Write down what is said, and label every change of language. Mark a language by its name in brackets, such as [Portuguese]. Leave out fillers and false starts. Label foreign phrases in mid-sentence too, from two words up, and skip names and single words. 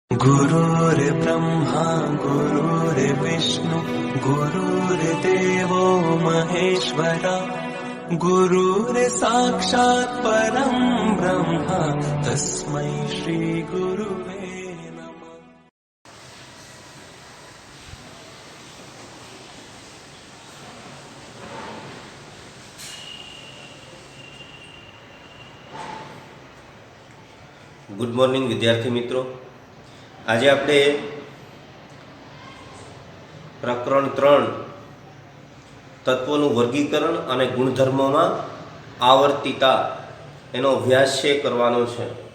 [Sanskrit] गुरुर्ब्रह्मा गुरुर्विष्णु गुरुर्देवो महेश्वरा गुरुर्साक्षात् परं ब्रह्म तस्मै श्री गुरुवे नमः। [English] Good morning [Gujarati] વિદ્યાર્થી મિત્રો, આજે આપણે પ્રકરણ 3 તત્વોનું વર્ગીકરણ અને ગુણધર્મોમાં આવર્તિતા એનો અભ્યાસ કરવાનો છે.